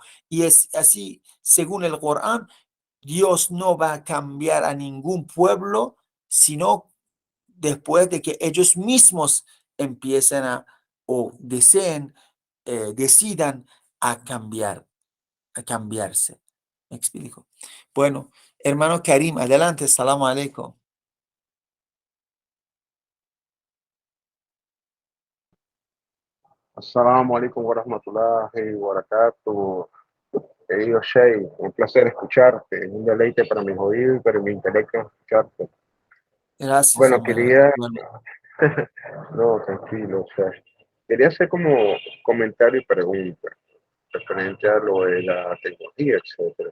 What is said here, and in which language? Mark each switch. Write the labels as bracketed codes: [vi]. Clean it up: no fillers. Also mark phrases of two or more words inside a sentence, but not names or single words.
[es] Y es así, según el Corán, Dios no va a cambiar a ningún pueblo, sino después de que ellos mismos empiecen o decidan a cambiarse. ¿Me explico? Bueno, hermano Karim, adelante, [ar] سلام عليكم. السلام عليكم ورحمة الله وبركاته. [es] Querido Shay, un placer escucharte, un deleite para mis oídos y para mi intelecto escucharte. Gracias, Bueno, hermano. quería, Bueno, no, tranquilo, o sea, quería hacer como comentario y pregunta referente a lo de la tecnología, etcétera.